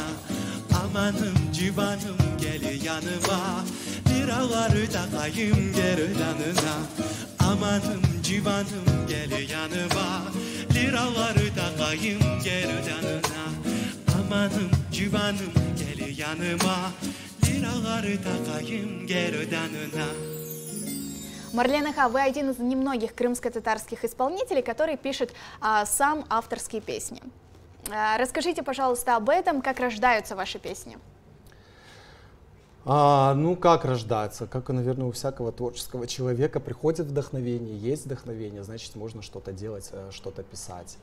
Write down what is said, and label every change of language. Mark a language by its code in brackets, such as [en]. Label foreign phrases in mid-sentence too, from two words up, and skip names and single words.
[crh] Amanım civanım gel yanıma, liraları takayım gerdanına. Amanım civanım gel yanıma, liraları takayım gerdanına. Amanım civanım gel yanıma, liraları takayım gerdanına. [ru] Марлен Аха, вы один из немногих крымско-татарских исполнителей, который пишет сам авторские песни. Расскажите, пожалуйста, об этом, как рождаются ваши песни. Ну, как рождаться? Как, наверное, у всякого творческого человека приходит вдохновение, есть вдохновение, значит, можно что-то делать, что-то писать.